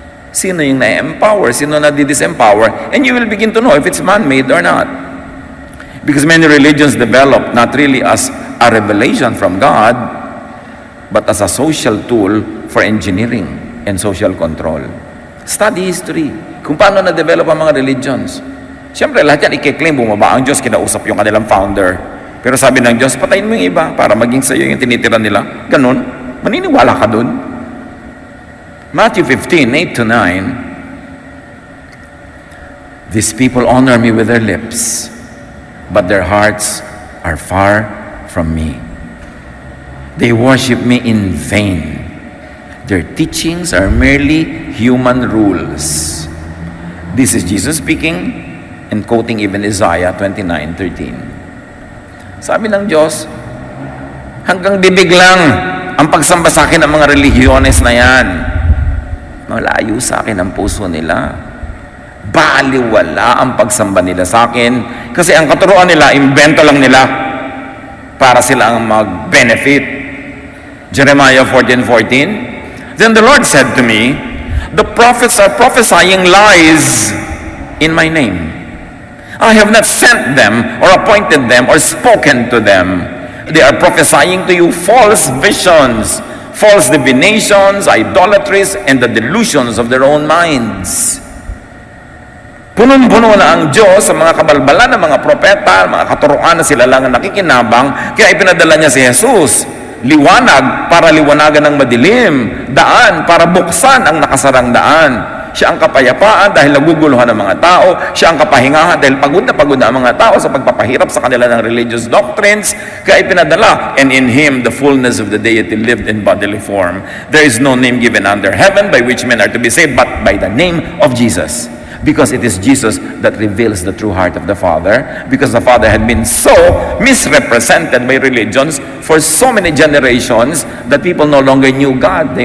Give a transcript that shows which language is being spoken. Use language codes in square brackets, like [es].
[tl] Sino yung na-empower, sino na-disempower, [en] and you will begin to know if it's man-made or not. Because many religions develop not really as a revelation from God, but as a social tool for engineering and social control. Study history. [tl] Kung paano na-develop ang mga religions. Siyempre, lahat yan i-claim, bumaba ang Diyos, kinausap yung kanilang founder. Pero sabi ng Diyos, patayin mo yung iba para maging sa'yo yung tinitira nila. Ganun. Maniniwala ka dun. [en] Matthew 15, 8 to 9. These people honor me with their lips, but their hearts are far from me. They worship me in vain. Their teachings are merely human rules. This is Jesus speaking and quoting even Isaiah 29:13. [tl] Sabi ng Diyos, hanggang bibig lang ang pagsamba sa akin ng mga religyones na yan. Malayo sa akin ang puso nila. Baliwala ang pagsamba nila sa akin kasi ang katuruan nila, invento lang nila para sila ang mag-benefit. [en] Jeremiah 14:14. Then the Lord said to me, the prophets are prophesying lies in my name. I have not sent them or appointed them or spoken to them. They are prophesying to you false visions, false divinations, idolatries, and the delusions of their own minds. [tl] Punong-puno na ang Diyos sa mga kabalbalan ng mga propeta, mga katuruan na sila lang ang nakikinabang, kaya ipinadala niya si Jesus. Liwanag para liwanagan ng madilim, daan para buksan ang nakasarang daan. Siya ang kapayapaan dahil naguguluhan ng mga tao. Siya ang kapahingahan dahil pagod na ang mga tao sa pagpapahirap sa kanila ng [en] religious doctrines. [tl] Kaya ipinadala, [en] and in Him the fullness of the deity lived in bodily form. There is no name given under heaven by which men are to be saved but by the name of Jesus. Because it is Jesus that reveals the true heart of the Father. Because the Father had been so misrepresented by religions for so many generations that people no longer knew God.